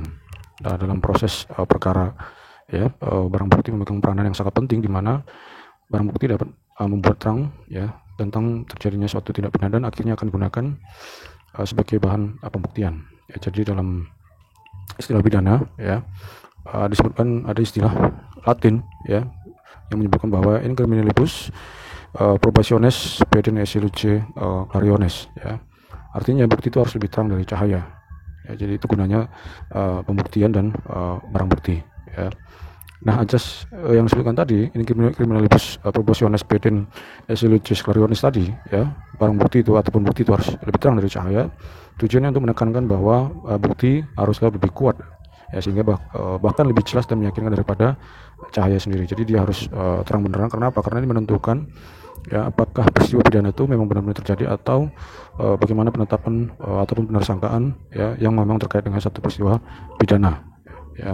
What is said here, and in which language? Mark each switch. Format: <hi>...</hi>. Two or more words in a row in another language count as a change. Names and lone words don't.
<id>Nah, dalam proses perkara ya, barang bukti memegang peranan yang sangat penting, di mana barang bukti dapat membuat terang ya tentang terjadinya suatu tindak pidana dan akhirnya akan digunakan sebagai bahan pembuktian. Ya, jadi dalam istilah pidana ya, disebutkan, ada istilah Latin ya yang menyebutkan bahwa</id> <la>in criminalibus probationes pedem esse luce clariones</la> <id>ya. Artinya bukti itu harus lebih terang dari cahaya. Ya, jadi itu gunanya pembuktian dan barang bukti ya. Nah, ajas yang disebutkan tadi, ini</id> <la>criminalibus probationes pedem esse luce clariones</la> <id>tadi ya, barang bukti itu ataupun bukti itu harus lebih terang dari cahaya. Tujuannya untuk menekankan bahwa bukti haruslah lebih kuat ya, sehingga bahkan lebih jelas dan meyakinkan daripada cahaya sendiri. Jadi dia harus terang benderang. Karena apa? Karena ini menentukan ya apakah peristiwa pidana itu memang benar-benar terjadi atau bagaimana penetapan ataupun penersangkaan ya yang memang terkait dengan satu peristiwa pidana ya.</id>